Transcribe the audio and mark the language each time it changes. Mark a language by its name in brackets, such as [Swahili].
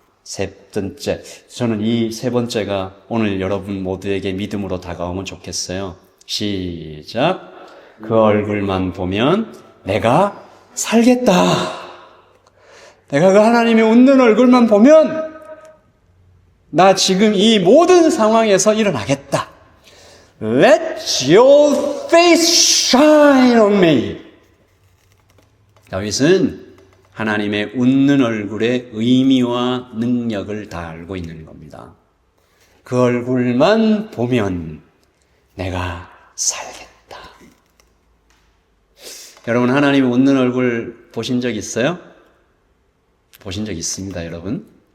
[Korean] 세 번째, 저는 이 3번째가 오늘 여러분 모두에게 믿음으로 다가오면 좋겠어요. 시작. 그 얼굴만 보면 내가 살겠다. 내가 그 하나님의 웃는 얼굴만 보면 나 지금 이 모든 상황에서 일어나겠다. [English] Let your face shine on me. [Korean] 다윗은 하나님의 웃는 얼굴의 의미와 능력을 다 알고 있는 겁니다. 그 얼굴만 보면 내가 살겠다. 여러분, 하나님의 웃는 얼굴 보신 적 있어요? 보신 적 있습니다, 여러분.